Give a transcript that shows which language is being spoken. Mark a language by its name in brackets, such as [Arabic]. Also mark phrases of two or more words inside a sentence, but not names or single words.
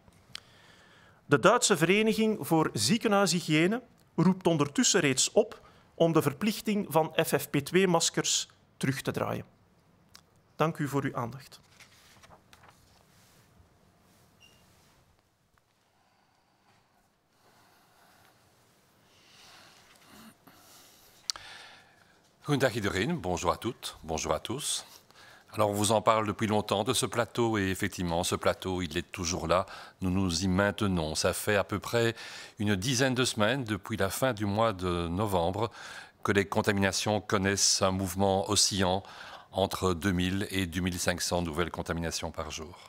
[Dutch] De Duitse Vereniging voor Ziekenhuishygiëne roept ondertussen reeds op om de verplichting van FFP2-maskers terug te draaien. Dank u voor uw aandacht. Goedendag iedereen, [French] bonjour à toutes, bonjour à tous. Alors on vous en parle depuis longtemps de ce plateau et effectivement ce plateau il est toujours là, nous nous y maintenons. Ça fait à peu près une dizaine de semaines depuis la fin du mois de novembre que les contaminations connaissent un mouvement oscillant entre 2000 et 2500 nouvelles contaminations par jour.